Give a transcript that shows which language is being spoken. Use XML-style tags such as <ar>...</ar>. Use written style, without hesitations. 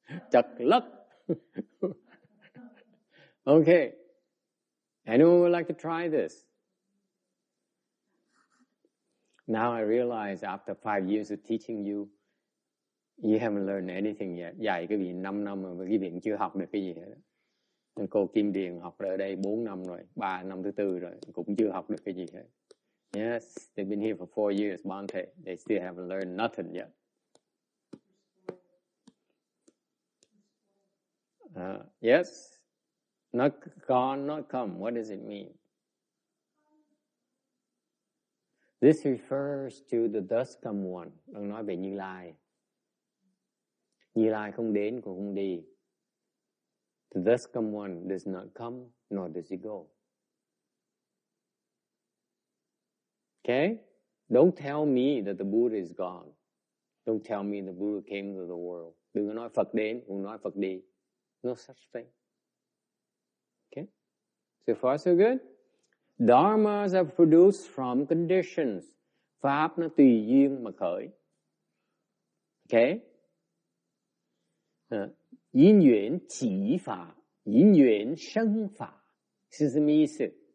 <vi>Trật lất.</vi> <en>Okay. Anyone would like to try this? Now I realize after 5 years of teaching you, you haven't learned anything yet.</en> <vi>Dạy cái vị 5 năm mà cái vị chưa học được cái gì hết. Cô Kim Điền học ở đây 4 năm rồi, 3 năm thứ 4 rồi, cũng chưa học được cái gì hết.</vi> <en>Yes, they've been here for 4 years, Bante. They still haven't learned nothing yet. Yes, not gone, not come. What does it mean? This refers to the thus come one.</en> <vi>Đang nói về Như Lai. Như Lai không đến cũng không đi.</vi> <en>The thus come one does not come, nor does he go. Okay? Don't tell me that the Buddha is gone. Don't tell me the Buddha came to the world.</en> <vi>Đừng có nói Phật đến, cũng nói Phật đi.</vi> <en>No such thing. Okay? So far so good? Dharmas are produced from conditions.</en> <vi>Pháp nó tùy duyên mà khởi.</vi> <en>Okay?</en> <zh>因缘起法, 因缘生法, 是什么意思?</zh>